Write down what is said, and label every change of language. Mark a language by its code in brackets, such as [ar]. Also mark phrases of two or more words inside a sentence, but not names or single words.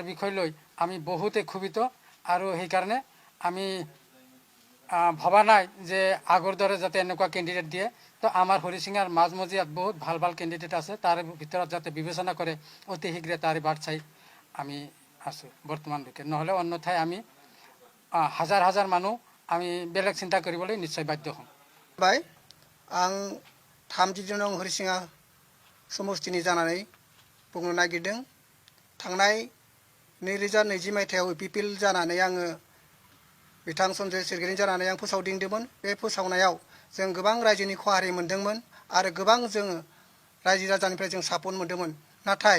[as] বিষয় লৈ আমি বহুতে ক্ষোভিত আৰু সেইকাৰণে আমি ভবা নাই যে আগৰ দৰে যাতে এনেকুৱা কেণ্ডিডেট দিয়ে তো আমাৰ হৰিসিঙাৰ মাজমজিয়াত বহুত ভাল ভাল কেণ্ডিডেট আছে তাৰ ভিতৰত যাতে বিবেচনা কৰে অতি শীঘ্ৰে তাৰে বাট চাই আমি আছোঁ বৰ্তমানলৈকে নহ'লে অন্যথায় আমি হাজাৰ হাজাৰ মানুহ আমি বেলেগ চিন্তা কৰিবলৈ নিশ্চয় বাধ্য হ'ম [brx] बाय आं 30 नं हरिसिङा समष्टिनि जानानै बुंनो नागिरदों थांनाय 2020 मायथाइयाव पिपिल जानानै आङो बिथां सन्जय सिरगिरि जानानै आं फोसावदिंदोंमोन बे फोसावनायाव जों गोबां रायजोनि खहारि मोनदोंमोन आरो गोबां जों रायजो राजानिफ्राय जों सापर्ट मोनदोंमोन नाथाय